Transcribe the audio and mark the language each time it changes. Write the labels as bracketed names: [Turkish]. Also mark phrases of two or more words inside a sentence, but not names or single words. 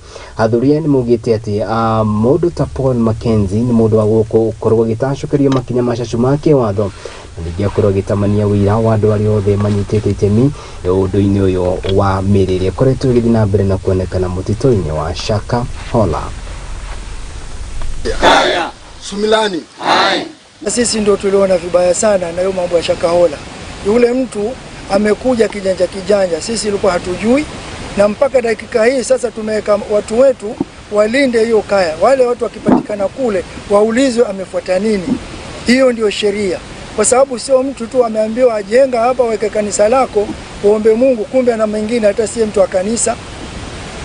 [Kikuyu] Athuri nĩ maugĩte atĩ mũndũ ta Paul Mackenzie nĩ mũndũ wa gũkorwo agĩtacũkĩrio makinya macacu ma kĩwatho na ningĩ akorwo agĩtamania wĩra wa andũ arĩa othe manyitĩte itemi ũndũ-inĩ ũyũ wa mĩrĩre ĩkoretwo ĩgĩthiĩ na mbere na kuonekana mũtitũ-inĩ wa Shakahola. Sumilani. [Swahili] Na sisi ndio tuliona vibaya sana na hiyo mambo ya Shakahola. Yule mtu amekuja kijanja, sisi ilikuwa hatujui, na mpaka dakika hii sasa tumeweka watu wetu walinde hiyo kaya. Wale watu wakipatikana kule waulizwe amefuata nini. Hiyo ndio sheria, kwa sababu sio mtu tu ameambiwa ajenga hapa weke kanisa lako uombe Mungu, kumbe na mengine hata si mtu wa kanisa.